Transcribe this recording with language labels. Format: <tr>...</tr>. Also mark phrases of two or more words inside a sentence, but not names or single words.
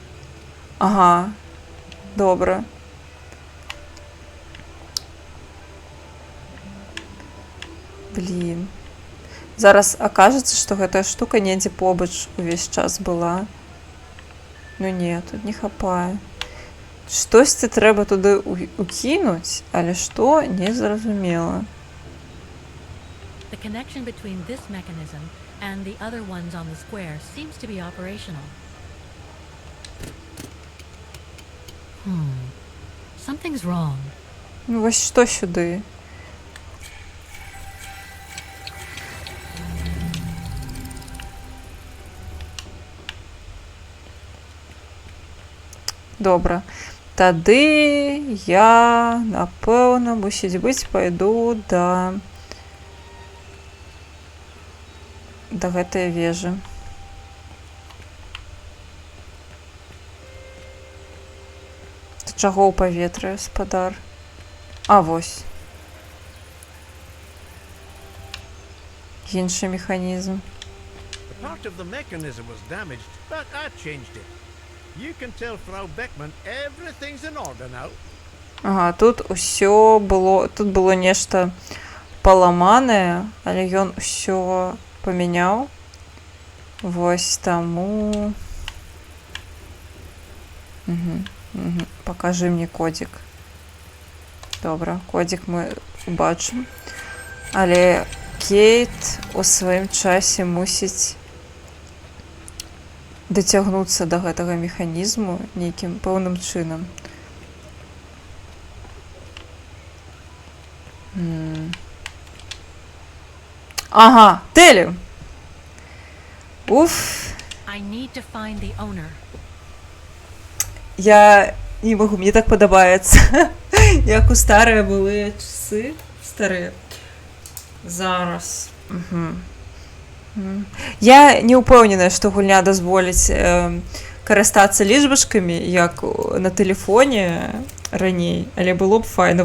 <be>Добра. Блін. Зараз акажацца, што гэтая штука недзе побач увесь час была. Ну не, тут не хапае. Штосьці трэба туды укінуць, але што, не зразумела.</be> <en>The connection between this mechanism and the other ones on the square seems to be operational. Something's wrong.</en> <be>Ну вось што сюды? Добра. Тады я, напэўна, мусіць быць, пайду да гэтай вежы. Ты чаго ў паветры, спадар? А, вось. Іншы механізм.</be> <en>Part of the mechanism was damaged, but I changed it. You can tell Frau Beckman everything's in order now.</en> <be>Ага, тут усё было, тут было нешта паламанае, але ён усё памяняў. Вось таму... Пакажы мне кодзік. Добра, кодзік мы убачым. Але Кейт у сваім часе мусіць дацягнуцца да гэтага механізму нейкім пэўным чынам. Ага, Телі! Уф!</be> <en>I need to find the owner.</en> <be>Я не магу, мне так падабаецца. Як у старыя былыя часы. Старыя. Зараз. Я не ўпэўненая, што гульня дазволіць карыстацца лічбачкамі, як на тэлефоне раней, але было б файна.</be>